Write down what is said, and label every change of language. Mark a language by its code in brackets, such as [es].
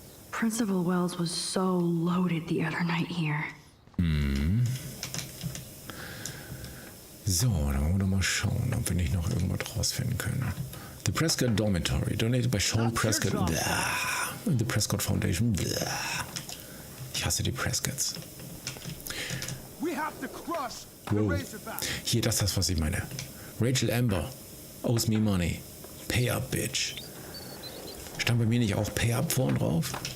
[en] Principal Wells was so loaded the other night here. [de] So, dann wollen wir doch mal schauen, ob wir nicht noch irgendwas rausfinden können. [en] The Prescott Dormitory, donated by Sean Prescott. The Prescott Foundation. [de] Ich hasse die Prescotts. Wow. Hier, das ist das, was ich meine. [en] Rachel Amber owes me money. Pay up, bitch. [de] Stand bei mir nicht auch [en] Pay up [de] vorn drauf?